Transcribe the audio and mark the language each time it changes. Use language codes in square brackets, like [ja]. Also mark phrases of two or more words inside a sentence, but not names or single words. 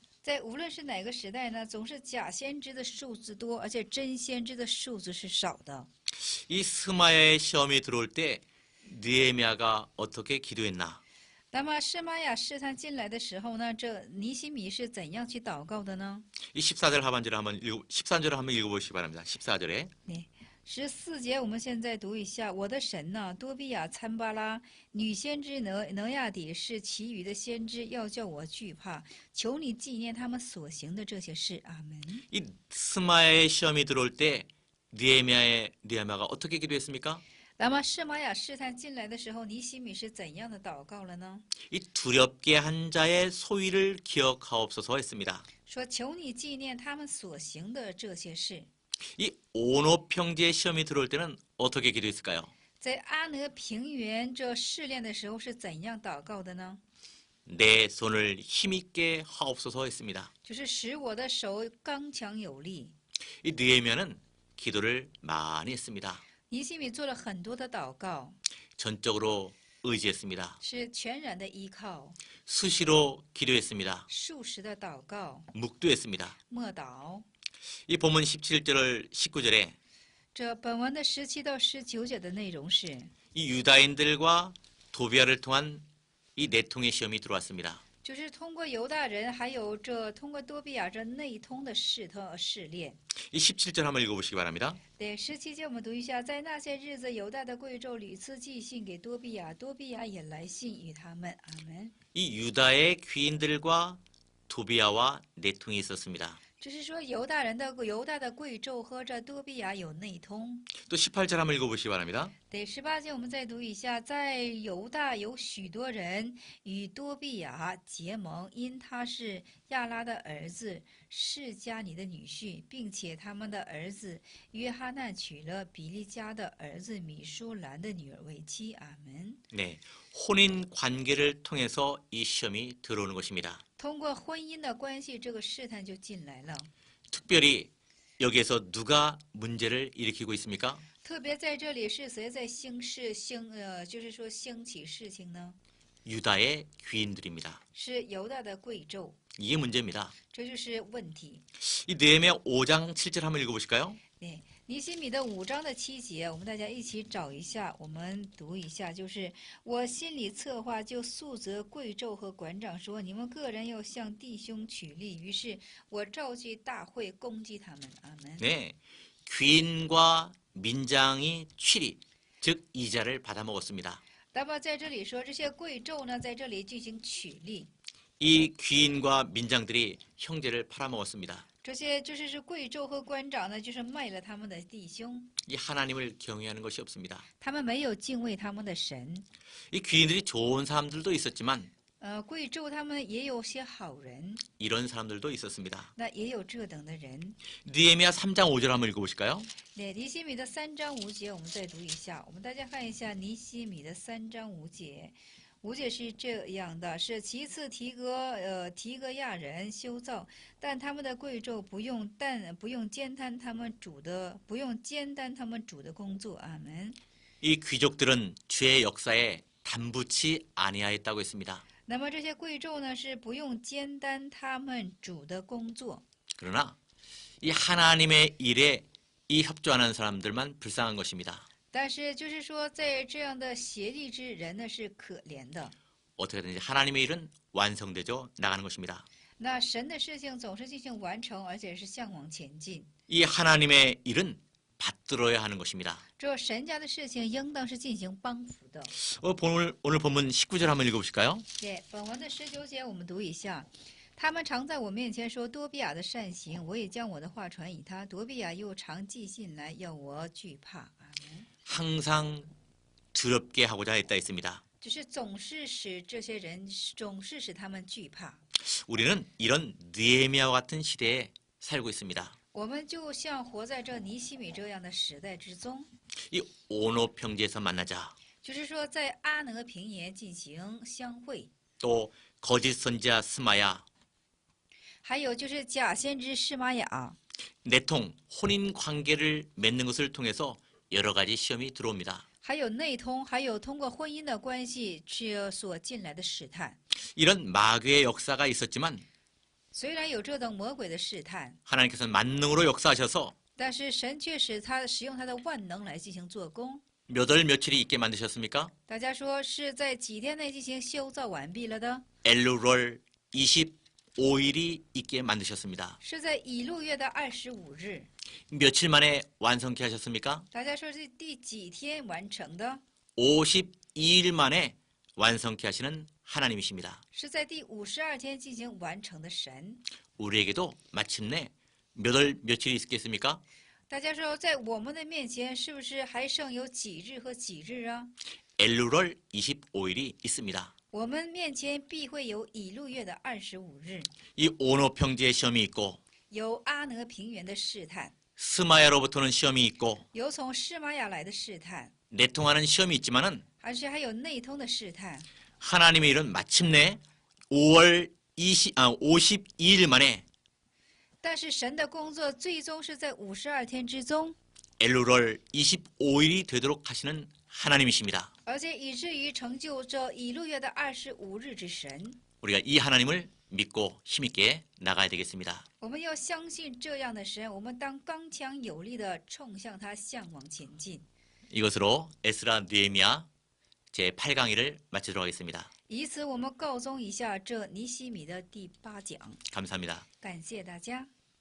[zh] 在无论是哪个时代呢，总是假先知的数字多，而且真先知的数字是少的。 [ko] 이 스마야의 시험이 들어올 때 느헤미야가 어떻게 기도했나? [zh] 那么示玛雅试探进来的时候呢，这尼西米是怎样去祷告的呢？ [ko] 이 14절 하반절을 한번 13절을 한번 읽어보시기 바랍니다. 14절에 [zh] 14节，我们现在读一下：我的神呐、多比亚、参巴拉、女先知挪亚底是其余的先知，要叫我惧怕，求你纪念他们所行的这些事。阿门。 [ko] 이 스마야의 시험이 들어올 때 느헤미야가 어떻게 기도했습니까? [zh] 那么示玛雅试探进来的时候，尼西米是怎样的祷告了呢？ [ko] 이 두렵게 한 자의 소위를 기억하옵소서 했습니다. [zh] 说求你纪念他们所行的这些事。 [ko] 이 오노 평지의 시험이 들어올 때는 어떻게 기도했을까요? [zh] 在阿挪平原这试炼的时候是怎样祷告的呢？ [ko] 내 손을 힘있게 하옵소서 했습니다. [zh] 就是使我的手刚强有力。 [ko] 이 느헤미야는 기도를 많이 했습니다. [zh] 尼西米做了很多的祷告， [ko] 전적으로 의지했습니다. [zh] 是全然的依靠， [ko] 수시로 기도했습니다. [zh] 数十的祷告， [ko] 묵도했습니다. [zh] 默祷。 [ko] 이 본문 17절 19절에 [zh] 这本文的17到19节的内容是， [ko] 이 유다인들과 도비아를 통한 이 내통의 시험이 들어왔습니다. [zh] 就是通过犹大人，还有这通过多比亚这内通的试炼。 [ko] 이 17절 한번 읽어보시기 바랍니다. [zh] 对17节我们读一下，在那些日子，犹大的贵胄屡次寄信给多比亚，多比亚也来信与他们。阿门。 [ko] 이 유다의 귀인들과 도비아와 내통이 있었습니다. [zh] 就是说，犹大的贵胄和这多比亚有内通。 [ko] 또 18절 한번 읽어보시기 바랍니다. [zh] 对18节，我们再读一下，在犹大有许多人与多比亚结盟，因他是亚拉的儿子，是加尼的女婿，并且他们的儿子约哈难娶了比利家的儿子米舒兰的女儿为妻。阿门。 [ko] 네, 혼인 관계를 통해서 이 시험이 들어오는 것입니다. [zh] 通过婚姻的关系，这个试探就进来了。 [ko] 특별히 여기에서 누가 문제를 일으키고 있습니까? [zh] 特别在这里是谁在就是说兴起事情呢？ [ko] 유다의 귀인들입니다. [zh] 是犹大的贵胄， [ko] 이게 문제입니다. [zh] 这就是问题。 [ko] 이 느헤미야 5장 7절 한번 읽어보실까요? [zh] 对，尼西米的5章的7节，我们大家一起找一下，我们读一下，就是我心里策划，就诉责贵胄和馆长说，你们个人要向弟兄取利。于是我召集大会攻击他们。阿门。 [ko] 네, 귀인과 민장이 취리, 즉 이자를 받아먹었습니다. [zh] 那么在这里说，这些贵胄呢，在这里进行取利。 [ko] 이 귀인과 민장들이 형제를 팔아먹었습니다. [zh] 这些就是贵胄和官长呢，就是卖了他们的弟兄， [ko] 이 하나님을 경외하는 것이 없습니다. [zh] 他们没有敬畏他们的神。 [ko] 이 귀인들이 좋은 사람들도 있었지만 [zh] 贵胄他们也有些好人， [ko] 이런 사람들도 있었습니다. [zh] 那也有这等的人。 [ko] 느헤미야 3장 5절 한번 읽어보실까요? [zh] 对，尼西米的3章5节，我们再读一下。我们大家看一下尼西米的3章5节。5节是这样的：是其次提格亚人修造，但他们的贵胄不用兼担他们主的工作。阿门。 [ko] 이 귀족들은 죄의 역사에 담붙이 아니하였다고 했습니다. [zh] 那么这些贵胄呢，是不用兼担他们主的工作。 [ko] 그러나 이 하나님의 일에 이 협조하는 사람들만 불쌍한 것입니다. [zh] 但是就是说，在这样的协力之人呢，是可怜的。 [ko] 어떻게든지 하나님의 일은 완성되죠 나가는 것입니다. [zh] 那神的事情总是进行完成，而且是向往前进。 [ko] 이 하나님의 일은 받들어야 하는 것입니다. [zh] 这神家的事情应当是进行帮扶的。 [ko] 오늘 본문 19절 한번 읽어보실까요? [zh] 对，本文的19节我们读一下。他们常在我面前说多比亚的善行，我也将我的话传与他。多比亚又常寄信来，要我惧怕。阿门。 [ko] 항상 두렵게 하고자 했다 했습니다. [zh] 就是总是使这些人，总是使他们惧怕。 [ko] 우리는 이런 느헤미야와 같은 시대에 살고 있습니다. [zh] 我们就像活在这尼西米这样的时代之中， [ko] 이 오노 평지에서 만나자. [zh] 就是说在阿挪平原进行相会， [ko] 또 거짓 선지자 스마야, [zh] 还有就是假先知示玛雅， [ko] 내통, 혼인 관계를 맺는 것을 통해서 여러 가지 시험이 들어옵니다. [zh] 还有内通，还有通过婚姻的关系去所进来的试探。 [ko] 이런 마귀의 역사가 있었지만 [zh] 虽然有这等魔鬼的试探， [ko] 하나님께서는 만능으로 역사하셔서 [zh] 但是神却使用他的万能来进行做工。 [ko] 몇 월 며칠이 있게 만드셨습니까? [zh] 大家说是在几天内进行修造完毕了的？ [ko] 엘루월 25일이 있게 만드셨습니다. [zh] 是在乙路月的25日。 [ko] 며칠 만에 완성케 하셨습니까? [zh] 大家说是第几天完成的？ [ko] 52일 만에 완성케 하시는 하나님이십니다. [zh] 是在第52天进行完成的神。 [ko] 우리에게도 마침내 몇 월 며칠이 있겠습니까? [zh] 大家说，在我们的面前，是不是还剩有几日和几日啊？ [ko] 엘루월 25일이 있습니다. [zh] 我们面前必会有乙路月的25日， [ko] 이 오노 평지의 시험이 있고 [zh] 有阿讷平原的试探， [ko] 스마야로부터는 시험이 있고 [zh] 有从示玛雅来的试探， [ko] 내통하는 시험이 있지만은 [zh] 还有内通的试探。 [ko] 하나님의 일은 마침내 52일 만에 [zh] 但是神的工作最终是在52天之中， [ko] 엘루월 25일이 되도록 하시는 하나님이십니다. [zh] 而且以至于成就这乙路月的25日之神。 [ko] 우리가 이 하나님을 믿고 힘있게 나가야 되겠습니다. [zh] 我们要相信这样的神，我们当刚强有力的冲向他，向往前进。 [ko] 이것으로 에스라 느헤미야 제8강의를 마치도록 하겠습니다. [zh] 以此，我们告终一下这尼希米的第8讲。 [ko] 감사합니다. [zh] 感谢大家。